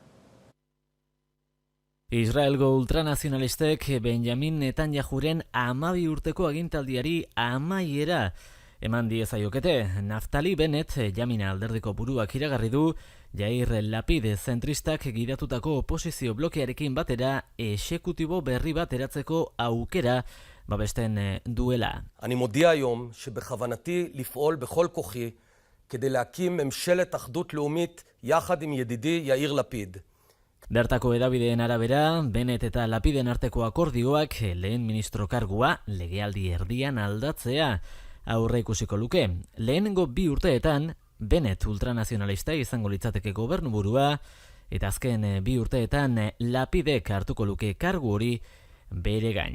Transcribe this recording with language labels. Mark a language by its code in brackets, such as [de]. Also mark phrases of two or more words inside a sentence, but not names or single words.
[eu] Israelgo ultranazionalistek Benjamin Netanyahuren 12 urteko agintaldiari amaiera eman diezaiokete. Naftali Bennett, Jamina alderdiko buruak iragarri du, Yair Lapid zentristak gidatutako oposizio blokearekin batera exekutibo berri bat eratzeko aukera babesten duela. [he] אני מודיע היום שבכוונתי לפעול בכל כוחי כדי להקים ממשלת אחדות לאומית יחד עם ידידי יאיר לפיד. [eu] Bertako hedabideen arabera, Bennett eta Lapiden arteko akordioak lehen ministro kargua legealdi erdian aldatzea aurre ikusiko luke. Lehenengo 2 urteetan, Bennett ultranazionalista izango litzateke gobernuburua, eta azken 2 urteetan Lapidek hartuko luke kargu hori bere gain.